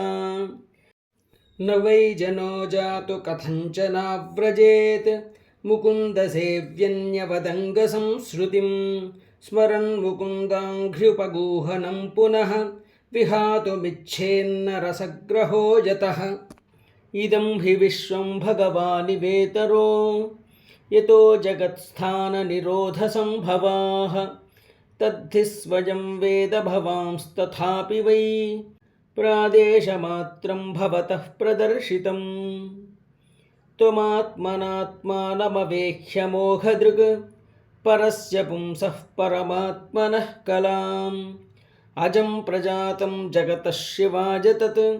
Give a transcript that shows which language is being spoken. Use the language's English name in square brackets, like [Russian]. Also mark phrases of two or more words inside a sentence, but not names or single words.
[Sanskrit] న వై జనో జాతు కథంచనావ్రజేత్ ముకుందసేవ్యన్యవదంగసంశ్రుతిం స్మరన్ ముకుందాంఘ్ర్యుపగూహనం పునః విహాతుమిచ్ఛేన్న రసగ్రహో యతః. ఇదం హి విశ్వం భగవానివేతరో యతో జగత్స్థాననిరోధసంభవాః తద్ధి స్వయం వేద భవాంస్తథాపి వై प्रादेशमात्रं भवतः प्रदर्शितं त्वमात्मनात्मानमवेक्ष्य मोहदृक् परस्य पुंसः परमात्मनः कलाम् अजं प्रजातं जगतः शिवाज तत्